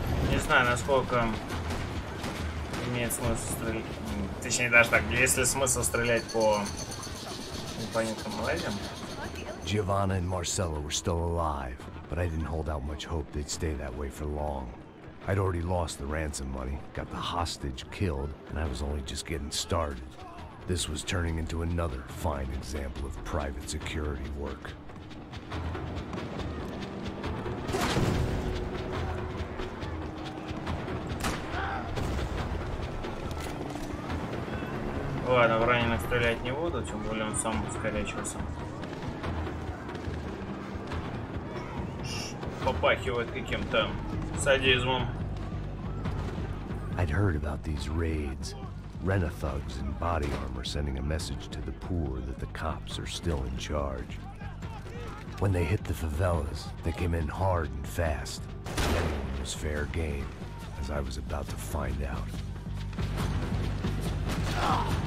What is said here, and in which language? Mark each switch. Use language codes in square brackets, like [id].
[ru] Не знаю, насколько имеет смысл стрелять. Точнее, даже так, есть ли смысл стрелять по непонятным мразям? [en] Giovanna and Marcelo were still alive, but I didn't hold out much hope they'd stay that way for long. I'd already lost the ransom money, got the hostage killed, and I was only just getting started. This was turning into another fine example of private security work. [ru] Ладно, в раненых стрелять не буду, тем более он сам скорячился. Попахивает каким-то садизмом. [en] I'd heard about these raids. Rent-a-thugs in body armor sending a message to the poor that the cops are still in charge. When they hit the favelas, they came in hard and fast. Anyone was fair game, as I was about to find out.